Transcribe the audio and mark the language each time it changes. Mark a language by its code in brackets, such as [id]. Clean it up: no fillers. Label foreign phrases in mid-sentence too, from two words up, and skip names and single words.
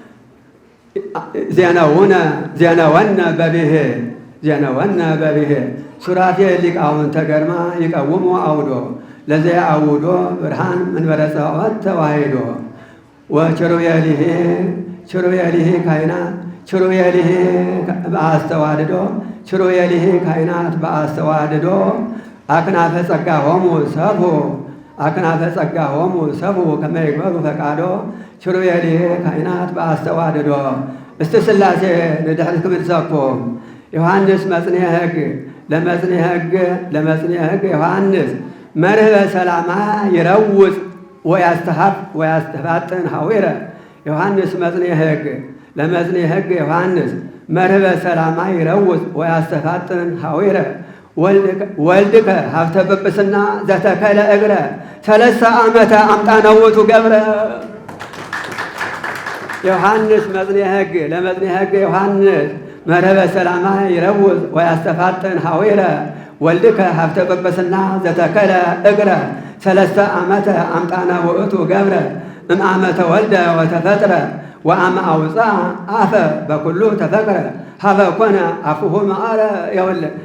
[gez] ዜነወነ በብሄል ሱራፌል ሊቃውንተ ገርማ ይቀውሙ አውዶ ለዚያ አውዶ ብርሃን መንበረ ጸባዖት ተዋሂዶ ወችሩቤሊሄ ካህናት ችሩቤሊሄ በአስተዋድዶ ችሩቤሊሄ ካህናት በአስተዋድዶ አክናፈ ጸጋሆሙ ሰብሑ አክናፈ ጸጋሆሙ ሰብሑ ከመ ይግበሩ ፈቃዶ ችሩቤሊሄ ካህናት በአስተዋድዶ እስቲ ሥላሴ [ti] ንድሕር ክምልሰኩም [gez] ዮሐንስ መጽንዔ ሕግ ለመጽንዔ ሕግ ዮሐንስ መርህበ ሰላማ ይረውፅ ወያስተፋጥን ሐዊረ ዮሐንስ መጽንዔ ሕግ ለመጽንዔ ሕግ ዮሐንስ መርህበ ሰላማ ይረውፅ ወያስተፋጥን ሐዊረ ወልድከ ሀብተ ጵጵስና ዘተከለ እግረ 3 ዓመተ አምጣነ ውእቱ ገብረ ዮሐንስ መጽንዔ ሕግ ለመጽንዔ ሕግ ዮሐንስ መርህበ ሰላማ ይረውፅ ወያስተፋጥን ሐዊረ ወልድከ ሀብተ ጵጵስና ዘተከለ እግረ 3 ዓመተ አምጣነ ውእቱ ገብረ እምአመ ተወልደ ወተፈጥረ ወአመ አውፅአ አፈ በኩሉ ተፈቅረ ሀበ ኮነ አፉሁ መዓረ የወለ